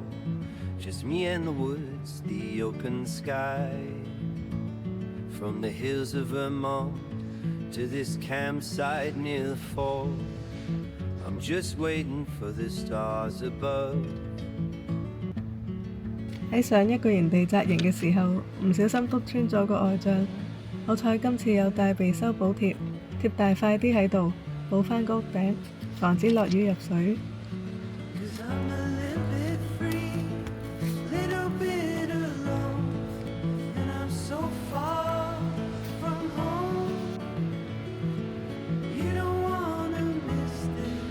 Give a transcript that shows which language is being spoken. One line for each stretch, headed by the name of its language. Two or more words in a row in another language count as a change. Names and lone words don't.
English: Just me and the woods, the open sky. From the hills of Vermont to this campsite near the fall, I'm just waiting for the stars above.
Cantonese: 喺上一個營地紮營嘅時候，唔小心篤穿咗個外帳，好彩今次有帶備修補貼，貼大塊啲喺度，補返個屋頂，防止落雨入水。
English: 'Cause I'm a little bit free, little bit alone, and I'm so far from home. You don't wanna miss this.